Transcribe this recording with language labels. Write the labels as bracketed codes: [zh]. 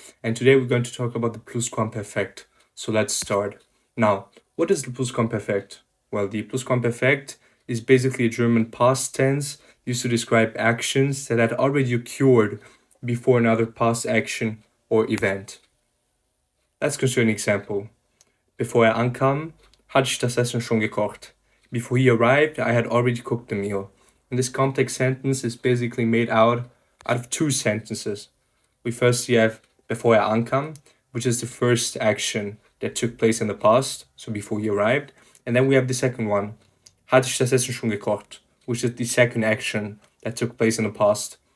[en] And today we're going to talk about the Plusquamperfekt. So let's start. Now, what is the Plusquamperfekt? Well, the Plusquamperfekt is basically a German past tense used to describe actions that had already occurred before another past action or event. Let's consider an example. [de] Bevor ankam, hatte ich das Essen schon gekocht. [en] Before he arrived, I had already cooked the meal. And this complex sentence is basically made out of two sentences. We firstly have before ankam, which is the first action that took place in the past, so before he arrived. And then we have the second one, [de] hatte ich das Essen schon gekocht, [en] which is the second action that took place in the past.